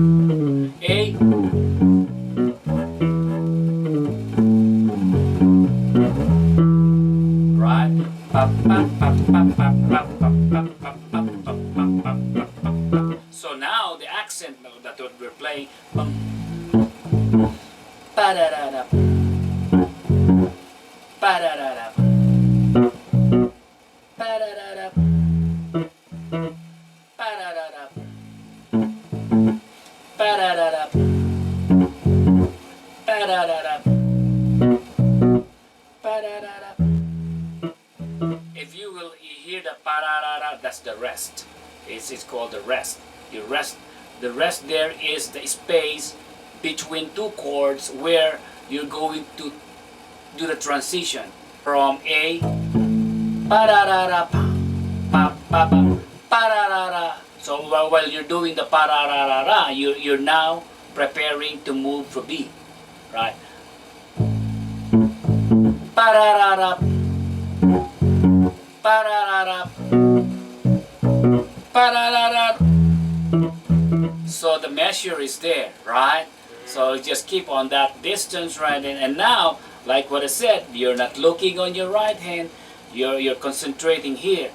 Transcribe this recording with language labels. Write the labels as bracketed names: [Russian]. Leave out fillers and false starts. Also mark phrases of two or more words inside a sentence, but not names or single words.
[English] A, right? So now the accent that we're playing, pa-da-da-da, pa-da-da-da, pa-da-da-da, pa-da-da-da, pa-da-da-da, pa-da-da-da, pa-da-da-da. If you will hear the pa-da-da-da, that's the rest. It's called the rest. The rest there is the space between two chords where you're going to do the transition from A, pa-da-da-da, pa-pa-pa, pa-da-da-da. So while you're doing the pa-da-da-da-da, you're now preparing to move to B, right? Pa-da-da-da, pa-da-da-da, pa-da-da-da. So the measure is there, right? So just keep on that distance, right? And now, like what I said, you're not looking on your right hand, you're concentrating here.